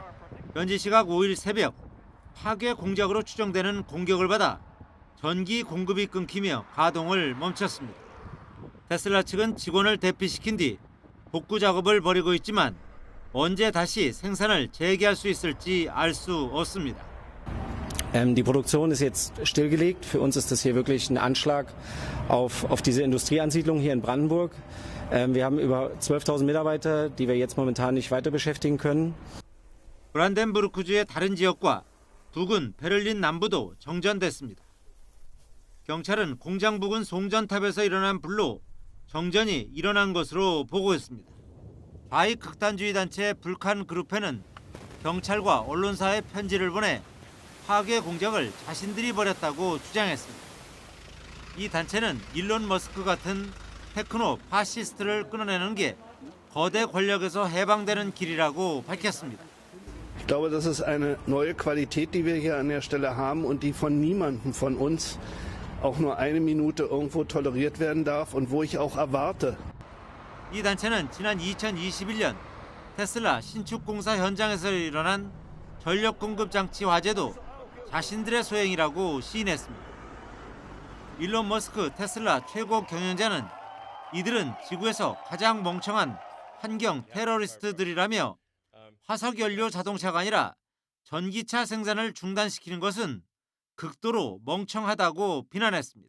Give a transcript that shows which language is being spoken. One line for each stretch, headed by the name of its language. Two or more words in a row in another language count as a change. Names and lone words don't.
Korean: 현지 시각 5일 새벽 파괴 공작으로 추정되는 공격을 받아 전기 공급이 끊기며 가동을 멈췄습니다. 테슬라 측은 직원을 대피시킨 뒤 복구 작업을 벌이고 있지만 언제 다시 생산을 재개할 수 있을지 알 수 없습니다.
German: Die Produktion ist jetzt stillgelegt. Für uns ist das hier wirklich ein Anschlag auf diese Industrieansiedlung hier in Brandenburg. Wir haben über 12.000 Mitarbeiter, die wir jetzt momentan nicht weiter beschäftigen können.
Korean: 브란덴부르크주의 다른 지역과 부근 베를린 남부도 정전됐습니다. 경찰은 공장 부근 송전탑에서 일어난 불로 정전이 일어난 것으로 보고했습니다. 좌익 극단주의 단체 불칸 그룹회는 경찰과 언론사에 편지를 보내 파괴 공작을 자신들이 벌였다고 주장했습니다. 이 단체는 일론 머스크 같은 테크노 파시스트를 끊어내는 게 거대 권력에서 해방되는 길이라고 밝혔습니다.
German: Ich glaube, das ist eine neue Qualität, die wir hier an der Stelle haben und die von niemandem von uns auch nur eine Minute irgendwo toleriert werden darf und wo ich auch erwarte.
Korean: 이 단체는 지난 2021년 테슬라 신축 공사 현장에서 일어난 전력 공급 장치 화재도 자신들의 소행이라고 시인했습니다. 일론 머스크 테슬라 최고 경영자는 이들은 지구에서 가장 멍청한 환경 테러리스트들이라며 화석 연료 자동차가 아니라 전기차 생산을 중단시키는 것은 극도로 멍청하다고 비난했습니다.